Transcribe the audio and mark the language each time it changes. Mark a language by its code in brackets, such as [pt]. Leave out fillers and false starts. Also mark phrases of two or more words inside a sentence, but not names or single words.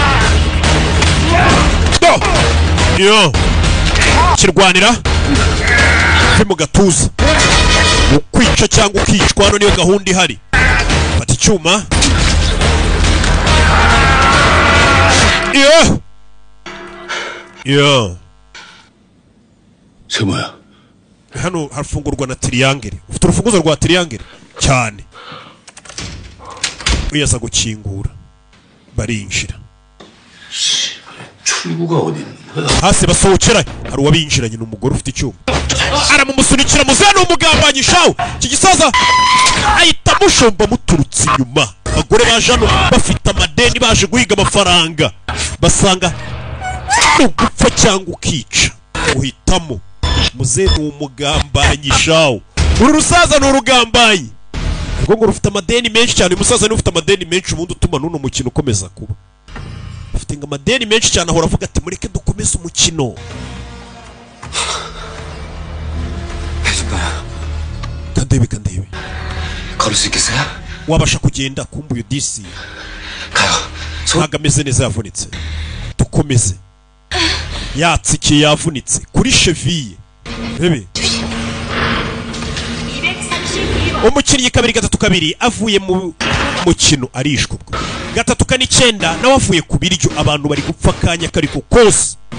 [rw] yo kirwanira vi mu gatuza ukwica cyangwa ukicwa hano niyo gahunda ihari fata icyuma yo [ko] 세모야. [rw] hano harafungurwa na triangle ufite urufunguzo rwa triangle cyane uyaza gukingura barinjira [ko] 출구가 어디 있는 거야? [rw] hasi basohokera hari uwabinjiranye n'umugore ufite icyuma aramumusunikira muzehe n'umugambanyi shawu iki gisaza ahita amushomba muturutse inyuma abagore baje hano bafite amadeni baje guhiga amafaranga basanga ni ugupfa cyangwa ukica uhitamo muzehe ni umugambanyi shawu uru rusaza ni urugambanyi urwo ngo rufite amadeni menshi cyane uyu musaza niwe ufite amadeni menshi ubundi utuma n'uno mukino ukomeza kuba afite ngo amadeni menshi cyane ahora avuga ati mureke dukomeze umukino kandebe kandebe [ko] 걸을 수 있겠어요? [rw] wabasha kugenda kumva uyu disi ntabwo ameze neza yavunitse dukomeze yatsikiye yavunitse kuri cheviye rebe umukinnyi kabiri gatatu kabiri avuye mu mukino arishwe ubwo gatatu kane icyenda nawe avuye ku biryo abantu bari gupfa akanya kariko kose